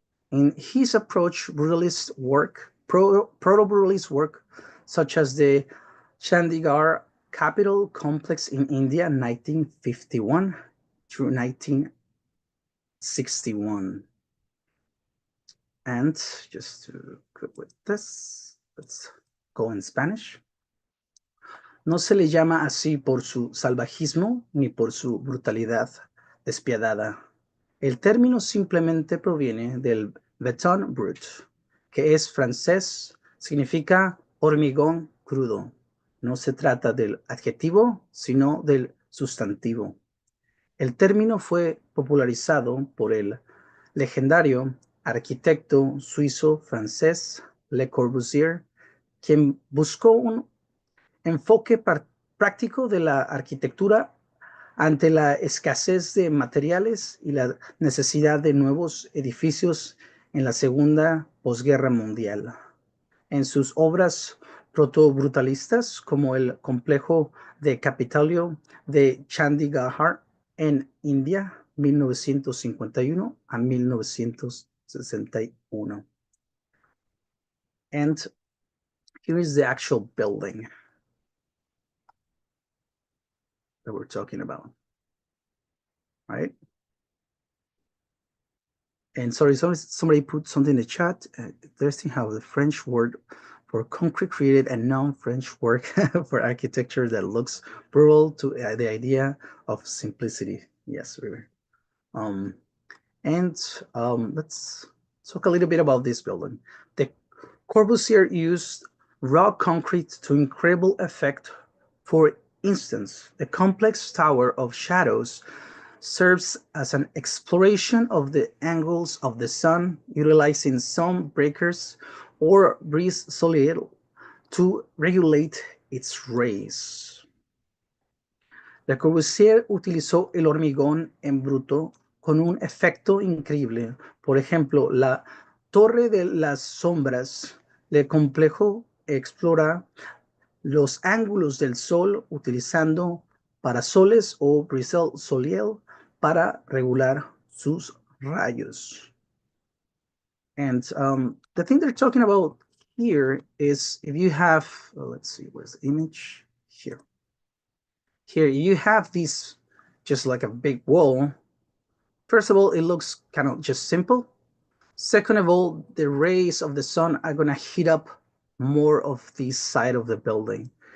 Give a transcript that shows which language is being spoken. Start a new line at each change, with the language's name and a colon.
English: In his approach, brutalist work, proto-brutalist work, such as the Chandigarh Capitol Complex in India, 1951 through 1961. And just to quit with this, let's go in Spanish.
Spanish: No se le llama así por su salvajismo ni por su brutalidad despiadada. El término simplemente proviene del béton brut, que es francés, significa hormigón crudo. No se trata del adjetivo, sino del sustantivo. El término fue popularizado por el legendario arquitecto suizo-francés Le Corbusier, quien buscó un enfoque práctico de la arquitectura ante la escasez de materiales y la necesidad de nuevos edificios en la Segunda Posguerra Mundial. En sus obras proto-brutalistas, como el complejo de Capitolio de Chandigarh en India, 1951 a 1961.
English: And here is the actual building that we're talking about, right? And sorry, somebody put something in the chat. Interesting how the French word for concrete created a non-French word for architecture that looks brutal to the idea of simplicity. Yes, River. And let's talk a little bit about this building. The Corbusier used raw concrete to incredible effect. For instance, the complex tower of shadows serves as an exploration of the angles of the sun, utilizing sun breakers or brise soleil to regulate its rays.
Spanish: Le Corbusier utilizó el hormigón en bruto con un efecto increíble. Por ejemplo, la Torre de las Sombras del complejo explora los ángulos del sol utilizando parasoles o brisel soleil para regular sus rayos.
English: And the thing they're talking about here is if you have, let's see, where's the image? Here. Here you have these, just like a big wall. First of all, it looks kind of just simple. Second of all, the rays of the sun are going to heat up more of this side of the building.